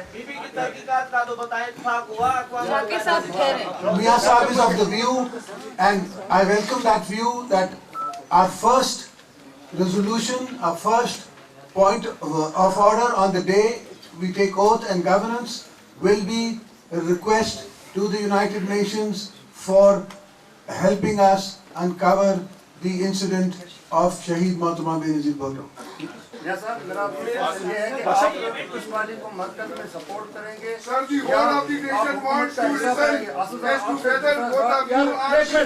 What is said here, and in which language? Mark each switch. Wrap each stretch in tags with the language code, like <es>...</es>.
<hi>बीबी की तहकीकात का तो बताएं, इत्तेफाक हुआ शाकिर साहब कह रहे हैं.</hi> <en>Mia Saab is of the view, and I welcome that view, that our first resolution, our first point of order on the day we take oath and governance will be a request to the United Nations for helping us uncover the incident of Shaheed Mohtamma Benazir Bhutto.</en> <hi>या sir मेरा question ये है कि आप इस party को मरकज में support करेंगे.</hi> <en>Sir, the whole of the nation wants to listen. Let's together both of you are.</en>